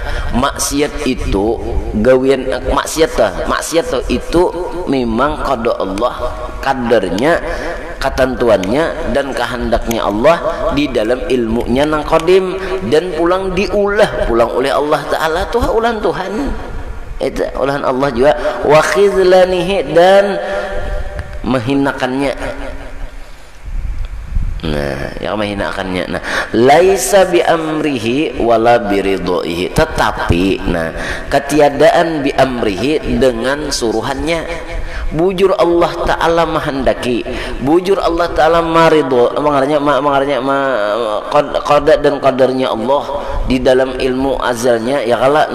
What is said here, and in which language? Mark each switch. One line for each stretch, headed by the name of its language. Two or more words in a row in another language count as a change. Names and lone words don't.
Banjar: Maksiat itu gawian maksiat itu memang qada Allah, kadarnya, ketentuannya dan kehendaknya Allah di dalam ilmunya nang qadim, dan pulang pulang oleh Allah Ta'ala tuh ulah Tuhan itu ulahan Allah juga,
Arabic: وخذلانه
Banjar: dan menghinakannya. Nah, yang menghinakannya. Nah,
Arabic: ليس بأمره ولا برضاه,
Banjar: tetapi nah ketiadaan
Arabic: بأمره
Banjar: dengan suruhannya. Bujur Allah Ta'ala menghendaki, bujur Allah Ta'ala maridho, mengaranya qada dan qadarnya Allah di dalam ilmu azalnya ya kala.